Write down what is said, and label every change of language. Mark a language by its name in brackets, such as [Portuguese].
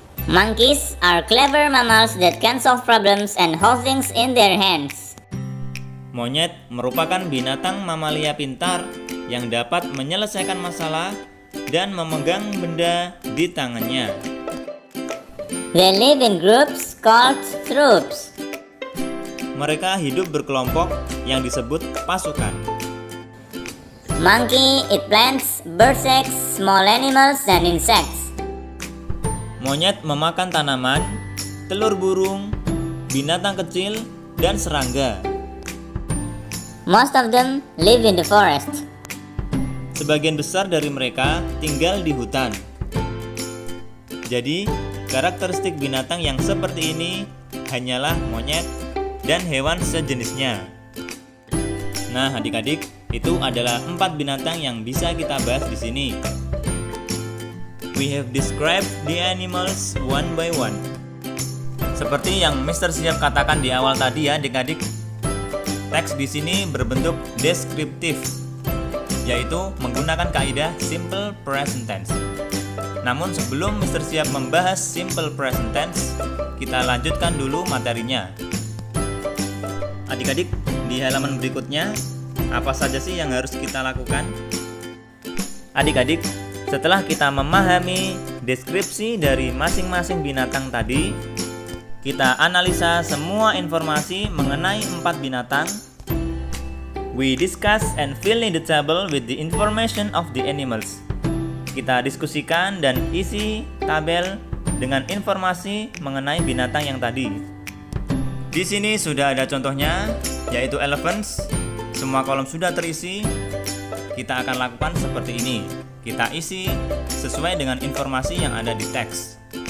[English] Monkeys are clever mammals that can solve problems and hold things in their hands. [Indonesian] Monyet merupakan binatang mamalia pintar yang dapat menyelesaikan masalah dan memegang benda di tangannya. [English] They live in groups called troops. [Indonesian] Mereka hidup berkelompok yang disebut pasukan. [English] Monkey eat plants, birds, eggs, small animals, and insects. [Indonesian] Monyet memakan tanaman, telur burung, binatang kecil, dan serangga. [English] Most of them live in the forest. [Indonesian] Sebagian besar dari mereka tinggal di hutan. Jadi, karakteristik binatang yang seperti ini hanyalah monyet dan hewan sejenisnya. Nah, adik-adik, itu adalah 4 binatang yang bisa kita bahas di sini. [English] We have described the animals one by one. [Indonesian] Seperti yang Mr. Siap katakan di awal tadi ya, adik-adik. Teks di sini berbentuk deskriptif, yaitu menggunakan kaidah simple present tense. Namun sebelum Mr. Siap membahas simple present tense, kita lanjutkan dulu materinya. Adik-adik, di halaman berikutnya, apa saja sih yang harus kita lakukan? Adik-adik, setelah kita memahami deskripsi dari masing-masing binatang tadi, kita analisa semua informasi mengenai 4 binatang. [English] We discuss and fill in the table with the information of the animals. [Indonesian] Kita diskusikan dan isi tabel dengan informasi mengenai binatang yang tadi. Di sini sudah ada contohnya, yaitu elephants. Semua kolom sudah terisi. Kita akan lakukan seperti ini. Kita isi sesuai dengan informasi yang ada di teks.